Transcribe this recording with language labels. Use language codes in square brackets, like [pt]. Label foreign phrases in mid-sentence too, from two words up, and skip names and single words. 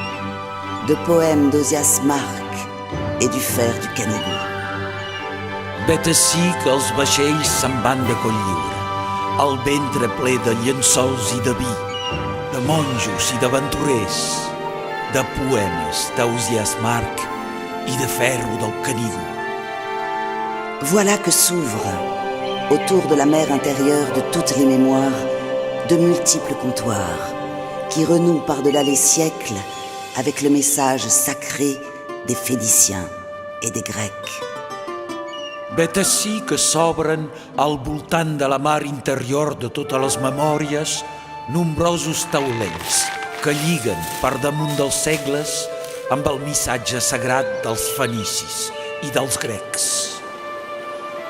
[fr] de poèmes d'Ozias Marc et du fer du Canigou. [ca] Vet ací que els vaixells se'n van de Cotlliure, el ventre ple de llençols i de vi, de monjos i d'aventurers, de poemes d'Ozias Marc i de ferro del Canigou. [fr] Voilà que s'ouvrent, autour de la mer intérieure de toutes les mémoires, de multiples comptoirs, qui renouent par-delà les siècles avec le message sacré des Phéniciens et des Grecs. [ca] Vet ací que s'obren al voltant de la mar interior de totes les memòries nombrosos taulells que lliguen per damunt dels segles amb el missatge sagrat dels fenicis i dels grecs.